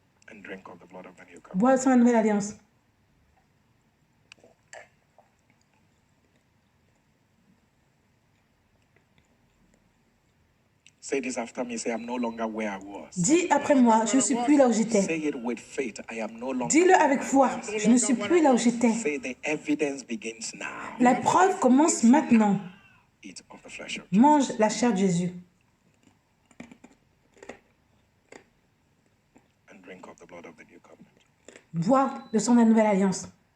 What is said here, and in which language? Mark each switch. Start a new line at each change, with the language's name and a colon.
English: And drink of the blood of the new covenant.
French: Bois de la nouvelle alliance.
English: Say this after me. Say, I'm no longer where I was.
French: Dis après moi, je ne suis plus là où j'étais.
English: Say it with faith. I am no longer.
French: Dis-le avec foi, je ne suis plus là où j'étais.
English: Say the evidence begins now.
French: La preuve commence maintenant.
English: Eat of the flesh of
French: Mange la chair de Jésus.
English: and drink of the blood of the new covenant.
French: Bois le sang de la nouvelle alliance.